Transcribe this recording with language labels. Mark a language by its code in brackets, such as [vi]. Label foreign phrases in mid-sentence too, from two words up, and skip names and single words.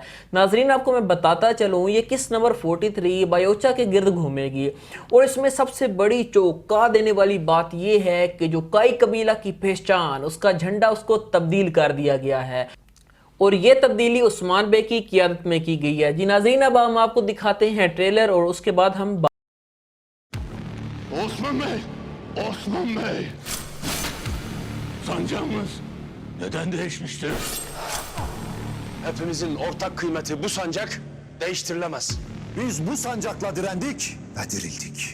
[hi] नाजरीन, आपको मैं बताता चलूँ, ये किस्त नंबर 43 बायोचा के गिर्द घूमेगी और इसमें सबसे बड़ी चौंका देने वाली बात यह है कि जो काई कबीला की पहचान, उसका झंडा उसको तब्दील कर दिया गया है और ये तब्दीली उस्मान बे की क़ियादत में की गई है। जी नाज़रीन, अब हम आपको दिखाते हैं ट्रेलर और उसके बाद हम [tr] Osman Bey! Osman Bey! Sancağımız neden değişmiştir? Hepimizin ortak kıymeti bu sancak değiştirilemez. Biz bu sancakla direndik ve dirildik.